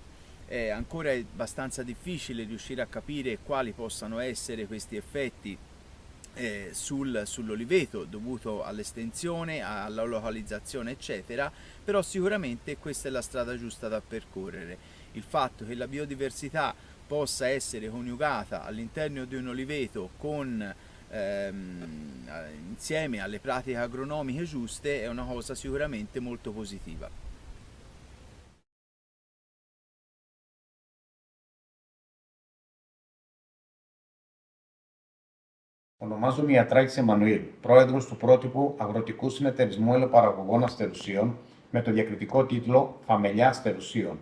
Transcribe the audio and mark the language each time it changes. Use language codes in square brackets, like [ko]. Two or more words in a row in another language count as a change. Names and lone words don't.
[it] Ancora è abbastanza difficile riuscire a capire quali possano essere questi effetti sull'oliveto dovuto all'estensione, alla localizzazione eccetera, però sicuramente questa è la strada giusta da percorrere. Il fatto che la biodiversità possa essere coniugata all'interno di un oliveto insieme alle pratiche agronomiche giuste è una cosa sicuramente molto positiva. [el] Ονομάζομαι Ιατράκης Εμμανουήλ, πρόεδρος του πρότυπου Αγροτικού Συνεταιρισμού Ελαιοπαραγωγών Αστερουσίων με το διακριτικό τίτλο Φαμελιά Αστερουσίων.